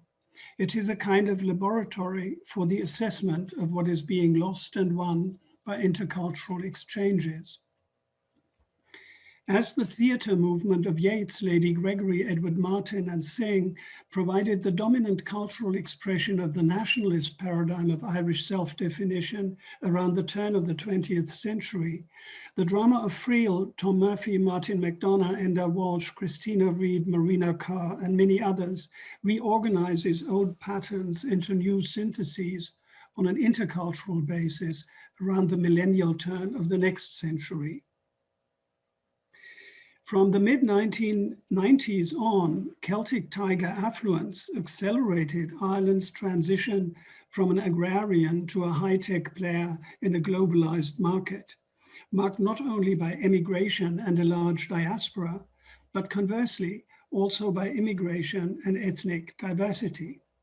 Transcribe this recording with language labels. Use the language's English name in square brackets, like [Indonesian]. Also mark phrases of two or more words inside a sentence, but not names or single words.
[English] It is a kind of laboratory for the assessment of what is being lost and won by intercultural exchanges. As the theatre movement of Yeats, Lady Gregory, Edward Martyn, and Synge provided the dominant cultural expression of the nationalist paradigm of Irish self-definition around the turn of the 20th century, the drama of Friel, Tom Murphy, Martin McDonagh, Enda Walsh, Christina Reid, Marina Carr, and many others reorganizes old patterns into new syntheses on an intercultural basis around the millennial turn of the next century. From the mid-1990s on, Celtic Tiger affluence accelerated Ireland's transition from an agrarian to a high-tech player in a globalized market, marked not only by emigration and a large diaspora, but conversely, also by immigration and ethnic diversity.